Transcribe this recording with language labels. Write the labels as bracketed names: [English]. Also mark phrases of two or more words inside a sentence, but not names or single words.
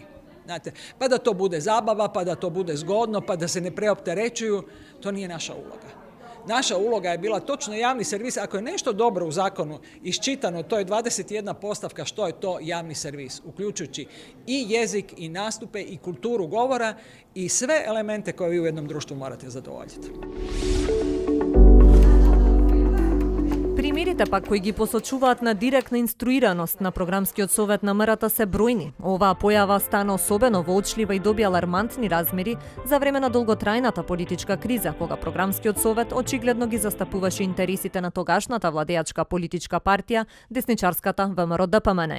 [Croatian] Znate, pa da to bude zabava, pa da to bude zgodno, pa da se ne preopterećuju, to nije naša uloga. Naša uloga je bila točno javni servis. Ako je nešto dobro u zakonu iščitano, to je 21 postavka što je to javni servis, uključujući i jezik, i nastupe, i kulturu govora, i sve elemente koje vi u jednom društvu morate zadovoljiti. [Macedonian] Примерите пак кои ги посочуваат на директна инструираност на програмскиот совет на МРТ се бројни. Оваа појава стана особено воочлива и доби алармантни размери за време на долготрајната политичка криза, кога програмскиот совет очигледно ги застапуваше интересите на тогашната владеачка политичка партија, десничарската ВМРО-ДПМН.